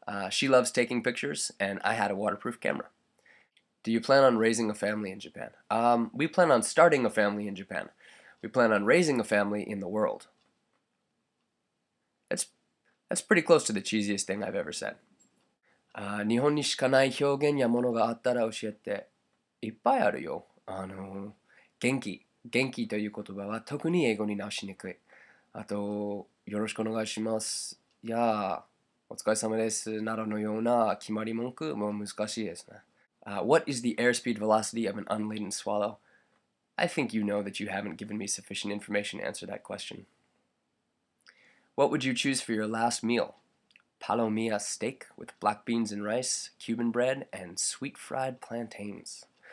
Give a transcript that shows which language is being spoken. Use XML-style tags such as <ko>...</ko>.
<en>She loves taking pictures, and I had a waterproof camera. Do you plan on raising a family in Japan? We plan on starting a family in Japan. We plan on raising a family in the world. That's pretty close to the cheesiest thing I've ever said.</en> <ja>日本にしかない表現やものがあったら教えて。いっぱいあるよ。元気。元気という言葉は特に英語に直しにくい。あと、よろしくお願いします。や、お疲れ様です。などのような決まり文句も難しいですね。</ja> <en>What is the airspeed velocity of an unladen swallow? I think you know that you haven't given me sufficient information to answer that question. What would you choose for your last meal? Palomilla steak with black beans and rice, Cuban bread, and sweet fried plantains.</en>